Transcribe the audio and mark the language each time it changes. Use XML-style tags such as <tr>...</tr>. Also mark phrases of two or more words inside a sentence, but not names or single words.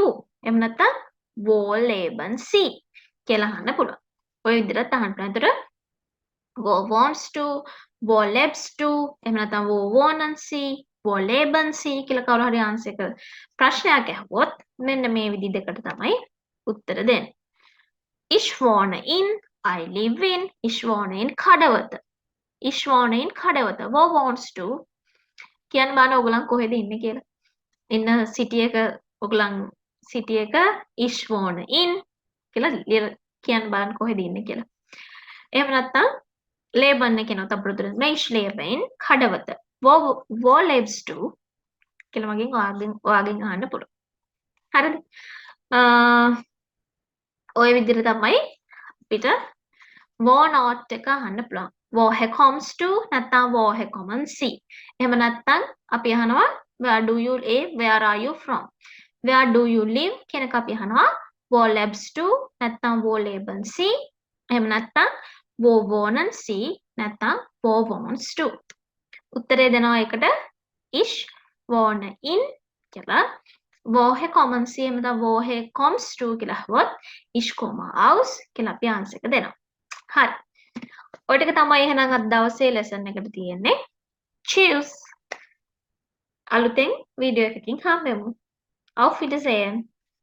<si>එහෙම නැත්නම්</si> <de>wo leben Sie</de> <si>කියලා අහන්න පුළුවන්. ඔය විදිහට අහන්න පුළුවන්. එතකොට</si> <de>wo wohnst du? wo lebst du?</de> <si>එහෙම නැත්නම්</si> <de>wo wohnen Sie? wo leben Sie</de> <si>කියලා කවුරු හරි ආන්සර් එක ප්‍රශ්නයක් අහුවොත් මෙන්න මේ විදි දෙකට තමයි උත්තර දෙන්නේ.</si> <de>Ich wohne in,</de> <en>I live in,</en> <de>ich wohne in කඩවත. Ich wohne in කඩවත. wo wohnst du?</de> <si>කියන්න බලන්න ඔයගලන් කොහෙද ඉන්නේ කියලා. ඉන්න සිටි එක ඔයගලන් සිටි එක</si> <de>ich wohne in</de> <si>කියලා කියන්න බලන්න කොහෙද ඉන්නේ කියලා. එහෙම නැත්නම් leben කියනොත් අපිට උත්තර</si> <de>ich lebe in</de> <si>කඩවත.</si> <de>wo lebst du</de> <si>කියලා මගෙන් ඔයාගෙන් අහන්න පුළුවන්. හරිද? ඔය විදිහට තමයි අපිට Wohnort එක අහන්න පුළුවන්.</si> <de>woher kommst du නැත්නම් woher kommen Sie.</de> <si>එහෙම නැත්නම් අපි අහනවා</si> <en>where do you live? where are you from? where do you live</en> <si>කියන එක අපි අහනවා</si> <de>wo lebst du නැත්නම් wo leben Sie.</de> <si>එහෙම නැත්නම්</si> <de>wo wohnen Sie නැත්නම් wo wohnst du.</de> <si>උත්තරේ දෙනවා ඒකට</si> <de>ich wohne in</de> <si>කියලා.</si> <de>woher kommen Sie</de> <si>එහෙම නැත්නම්</si> <de>woher kommst du</de> <si>කියලා අහුවොත්</si> <de>ich komme aus</de> <si>කියලා අපි ආන්සර් එක දෙනවා. හරි. ඔය ටික තමයි එහෙනම් අද දවසේ ලෙසන් එකට තියෙන්නේ. Cheers! අලුතෙන් වීඩියෝ එකකින් හම්බෙමු.</si> <de>Auf Wiedersehen!</de>